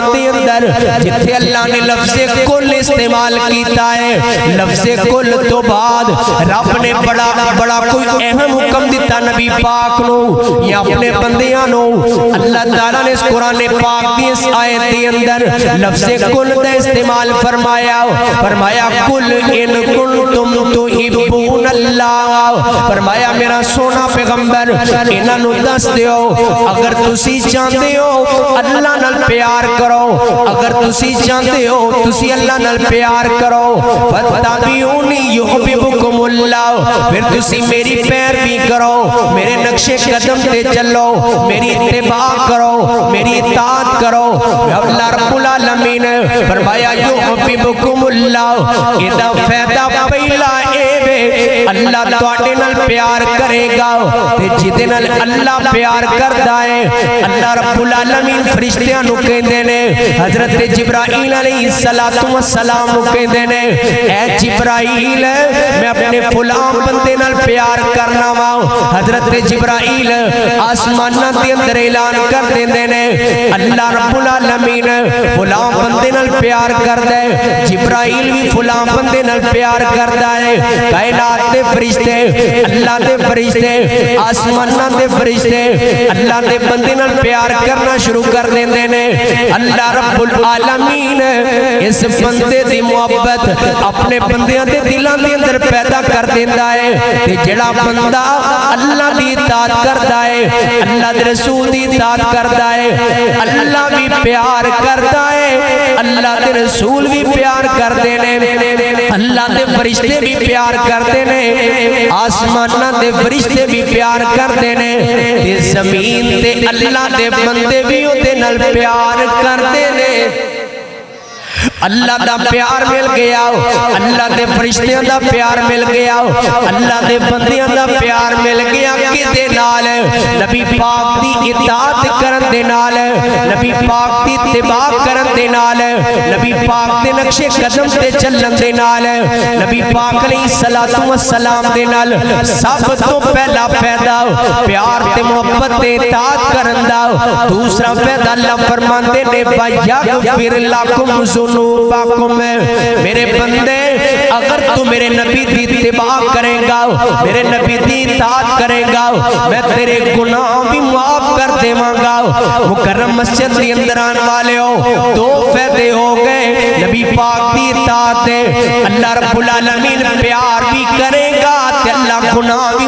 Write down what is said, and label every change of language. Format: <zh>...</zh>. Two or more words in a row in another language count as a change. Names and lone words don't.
<pa>دے اندر جتھے اللہ نے لفظ کل استعمال کیتا ہے، لفظ کل تو بعد رب نے بڑا کوئی اہم حکم دیتا نبی پاک نو یا اپنے بندیاں نو، اللہ تعالیٰ نے اس قرآن پاک دی اس آیت دی اندر لفظ کل دا استعمال فرمایا، فرمایا</pa> <ar>کل ان کنتم تحبون اللہ،</ar> <pa>فرمایا میرا سونا پیغمبر انہاں نوں دس دیو اگر تسی چاہتے ہو اللہ نال پیار کرو اگر تسی چاہتے ہو تسی اللہ نال پیار کرو</pa> <ar>فتابعونی یحببکم اللہ</ar> <pa>پھر تسی میری پیروی کرو میرے نقش قدم تے چلو میری اتباع کرو میری اطاعت کرو اللہ رب العالمین فرمایا</pa> <ar>یحببکم اللہ</ar> <pa>ادا فائدہ پہلا اے وے اللہ تواڈے نال پیار کرے گا تے جدے نال اللہ پیار کردا ہے اللہ رب العالمین فرشتیاں نوں کہندے نے حضرت جبرائیل</pa> <ar>علیہ السلام</ar> <pa>نوں کہندے نے اے جبرائیل میں اپنے فلاں بندے نال پیار کرنا وا حضرت جبرائیل آسماناں دے اندر اعلان کر دیندے نے اللہ رب العالمین فلاں بندے نال پیار کردا ہے جبرائیل بھی فلاں بندے نال پیار کردا ہے کائنات دے فرشتے اللہ دے فرشتے آسماناں دے فرشتے اللہ دے بندے نال پیار کرنا شروع کر دیندے نے اللہ رب العالمین اس بندے دی محبت اپنے بندیاں دے دلاں دے اندر پیدا کر دیندا ہے تے جڑا بندہ اللہ دی اطاعت کردا ہے اللہ دے رسول دی اطاعت کردا ہے اللہ بھی پیار کردا ہے اللہ دے رسول بھی پیار کردے نے اللہ دے فرشتے بھی پیار کردے نے آسماناں دے فرشتے بھی پیار کردے نے تے زمین تے اللہ دے بندے بھی اودے نال پیار کردے نے اللہ دا پیار مل گیا اللہ دے فرشتیاں دا پیار مل گیا اللہ دے بندیاں دا پیار مل گیا کدے نال نبی پاک دی اطاعت کرن دے نال نبی پاک دی اتباع کرن دے نال نبی پاک دے نقش قدم تے چلن دے نال نبی پاک</pa> <ar>علیہ الصلوۃ والسلام</ar> <pa>دے نال سب تو پہلا فائدہ پیار تے محبت تے اطاعت کرن دا دوسرا فائدہ اللہ فرماندے نے</pa> <ar>یغفر لکم</ar> <pa>ذنوبکم میرے بندے اگر تو میرے نبی دی اتباع کرے گا میرے نبی دی اطاعت کرے گا میں تیرے گناہ بھی معاف کر دیواں گا مکرم مسجد کے اندر آنے والے ہو دو فائدے ہو گئے نبی پاک دی اطاعت ہے اللہ رب العالمین پیار بھی کرے گا تے اللہ گناہ بھی</pa>